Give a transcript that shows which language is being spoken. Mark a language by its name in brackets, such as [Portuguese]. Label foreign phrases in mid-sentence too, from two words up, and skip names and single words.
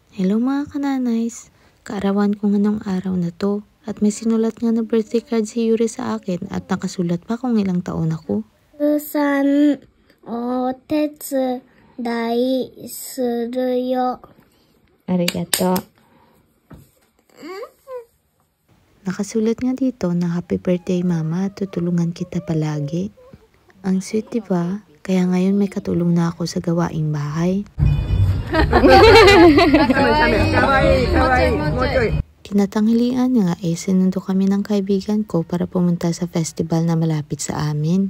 [Filipino] Hello mga kananays! Kaarawan ko nga nung araw na to at may sinulat nga na [English] birthday card [Filipino] si Yuri sa akin at nakasulat pa kung ilang taon ako. [Japanese] さんお手伝いするよ. [Filipino] Arigato. Nakasulat nga dito na [English] happy birthday [Filipino] mama, tutulungan kita palagi. Ang sweet diba? Kaya ngayon may katulong na ako sa gawaing bahay. Kinatanghalian nga sinundo kami ng kaibigan ko para pumunta sa festival na malapit sa amin.